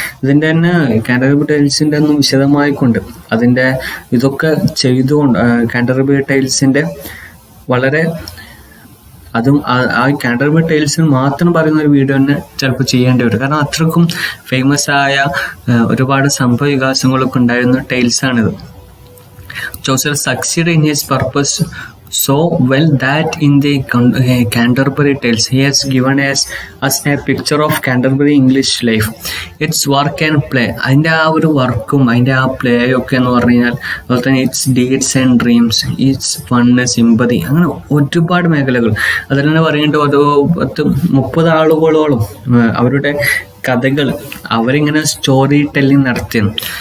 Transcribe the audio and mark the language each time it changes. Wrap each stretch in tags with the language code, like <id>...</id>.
<ml>ഇതിൻ്റെ തന്നെ കാൻറ്റർബറി ടൈൽസിൻ്റെ ഒന്നും വിശദമായിക്കൊണ്ട് അതിൻ്റെ ഇതൊക്കെ ചെയ്തുകൊണ്ട് കാൻറ്റർബറി ടൈൽസിൻ്റെ വളരെ അതും ആ കാൻറ്റർബറി ടൈൽസിന് മാത്രം പറയുന്ന ഒരു വീഡിയോ തന്നെ ചിലപ്പോൾ ചെയ്യേണ്ടി വരും. കാരണം അത്രക്കും ഫേമസ് ആയ ഒരുപാട് സംഭവ വികാസങ്ങളൊക്കെ ഉണ്ടായിരുന്ന ടൈൽസാണിത്.</ml> <en>Chaucer succeed in his purpose so well that in the Canterbury Tales he has given us a picture of Canterbury English life, its work and play.</en> <ml>അതിൻ്റെ ആ ഒരു വർക്കും അതിൻ്റെ ആ പ്ലേ ഒക്കെ എന്ന് പറഞ്ഞു കഴിഞ്ഞാൽ അതുപോലെ തന്നെ</ml> <en>its deeds and dreams, its fun, sympathy,</en> <ml>അങ്ങനെ ഒരുപാട് മേഖലകൾ. അതിൽ തന്നെ പറയേണ്ട ഒരു 30 ആളുകളോളം അവരുടെ കഥകൾ അവരിങ്ങനെ സ്റ്റോറി ടെല്ലിങ് നടത്തിയാണ്.</ml>